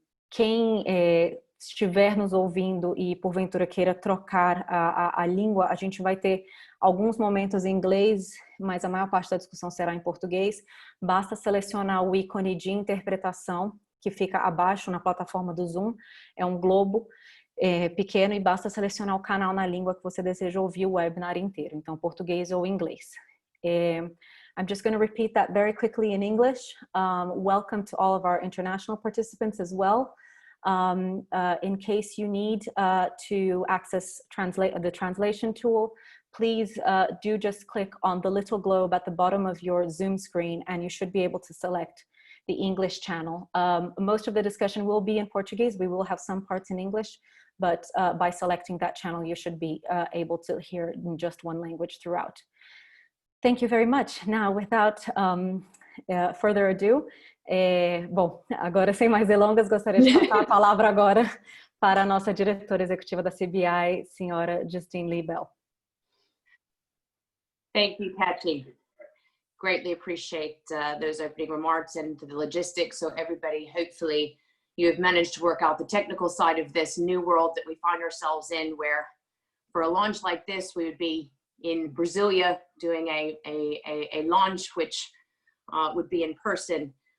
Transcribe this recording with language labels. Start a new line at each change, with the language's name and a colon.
Portuguese: Quem estiver nos ouvindo e porventura queira trocar a língua, a gente vai ter alguns momentos em inglês, mas a maior parte da discussão será em português. Basta selecionar o ícone de interpretação que fica abaixo na plataforma do Zoom, é um globo pequeno, e basta selecionar o canal na língua que você deseja ouvir o webinar inteiro, então português ou inglês.
English: I'm just going to repeat that very quickly in English. Welcome to all of our international participants as well. In case you need to access the translation tool, please do just click on the little globe at the bottom of your Zoom screen and you should be able to select the English channel. Most of the discussion will be in Portuguese. We will have some parts in English, but by selecting that channel, you should be able to hear in just one language throughout. Thank you very much. Now, without further ado,
Portuguese: bom, agora sem mais delongas, gostaria de passar a palavra agora para a nossa diretora executiva da CBI, senhora Justine Liebel.
English: Thank you, Patsy. Greatly appreciate those opening remarks and the logistics. So everybody, hopefully you have managed to work out the technical side of this new world that we find ourselves in, where for a launch like this, we would be in Brasilia doing a launch, which would be in person.